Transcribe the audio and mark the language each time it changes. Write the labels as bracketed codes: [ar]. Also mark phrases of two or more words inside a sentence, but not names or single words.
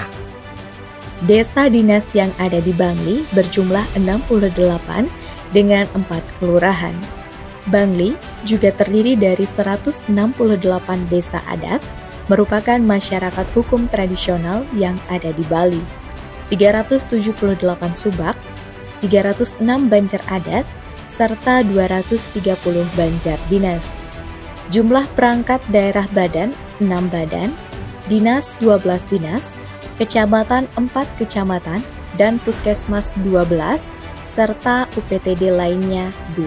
[id] Desa dinas yang ada di Bangli berjumlah 68 dengan 4 kelurahan. Bangli juga terdiri dari 168 desa adat, merupakan masyarakat hukum tradisional yang ada di Bali, 378 subak, 306 banjar adat, serta 230 banjar dinas. Jumlah perangkat daerah badan 6 badan, dinas 12 dinas, kecamatan 4 kecamatan, dan puskesmas 12, serta UPTD lainnya 2.